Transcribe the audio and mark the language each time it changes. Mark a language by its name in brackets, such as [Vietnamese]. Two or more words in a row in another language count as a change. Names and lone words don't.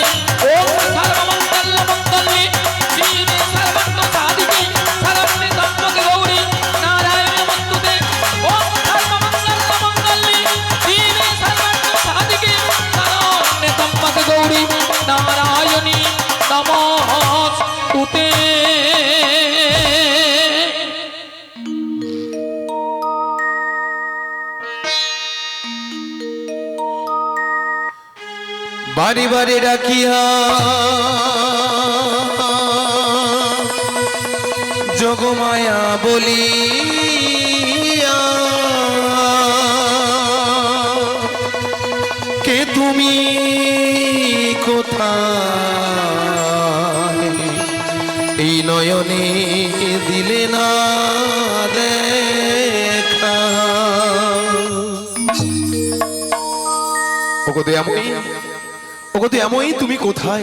[Sanskrit] ओम सर्वमंगल मंगल्य शिवे सर्वत्र साधिके शरण्ये त्र्यंबके गौरी नारायणी नमस्तुते। ओम सर्वमंगल मंगल्य शिवे सर्वत्र साधिके शरण्ये त्र्यंबके गौरी नारायणी नमस्तुते। [Bangla] বারি বারি রাখিয়া যোগমায়া বলিয়া কে তুমি কোথায় এই নয়নে দিলে না দেখা। ওগো দয়াময়ী, ওগো দয়াময়ী, তুমি কোথায়?